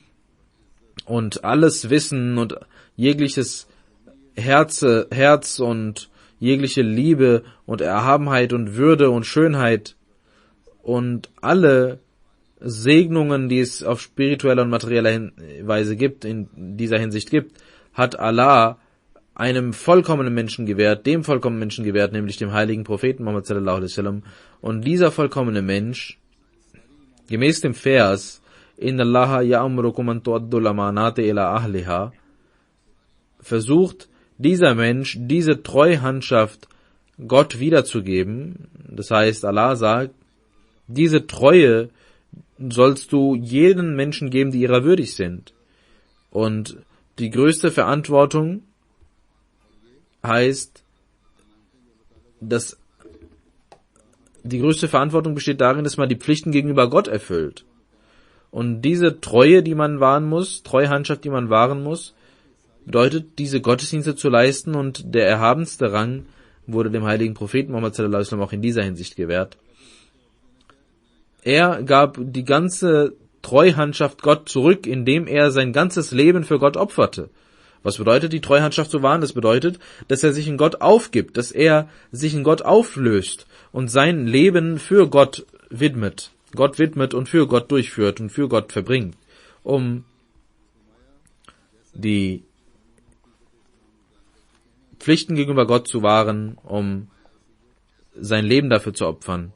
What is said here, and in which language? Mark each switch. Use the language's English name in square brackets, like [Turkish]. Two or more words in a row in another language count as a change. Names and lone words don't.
[German] und alles Wissen und jegliches Herz und jegliche Liebe und Erhabenheit und Würde und Schönheit und alle Segnungen, die es auf spiritueller und materieller Weise gibt, in dieser Hinsicht gibt, hat Allah einem vollkommenen Menschen gewährt, dem vollkommenen Menschen gewährt, nämlich dem heiligen Propheten Muhammad [Arabic] صلى الله عليه وسلم. [German] Und dieser vollkommene Mensch, gemäß dem Vers, [Arabic] إن الله يأمركم أن تؤدوا الأمانات إلى أهلها, [German] versucht dieser Mensch, diese Treuhandschaft Gott wiederzugeben. Das heißt, Allah sagt, diese Treue sollst du jeden Menschen geben, die ihrer würdig sind. Und die größte Verantwortung heißt, dass die größte Verantwortung besteht darin, dass man die Pflichten gegenüber Gott erfüllt. Und diese Treue, die man wahren muss, Treuhandschaft, die man wahren muss, bedeutet, diese Gottesdienste zu leisten, und der erhabenste Rang wurde dem heiligen Propheten Muhammad [Arabic] صلى الله عليه وسلم [German] auch in dieser Hinsicht gewährt. Er gab die ganze Treuhandschaft Gott zurück, indem er sein ganzes Leben für Gott opferte. Was bedeutet, die Treuhandschaft zu wahren? Das bedeutet, dass er sich in Gott aufgibt, dass er sich in Gott auflöst und sein Leben für Gott widmet und für Gott durchführt und für Gott verbringt, um die Pflichten gegenüber Gott zu wahren, um sein Leben dafür zu opfern.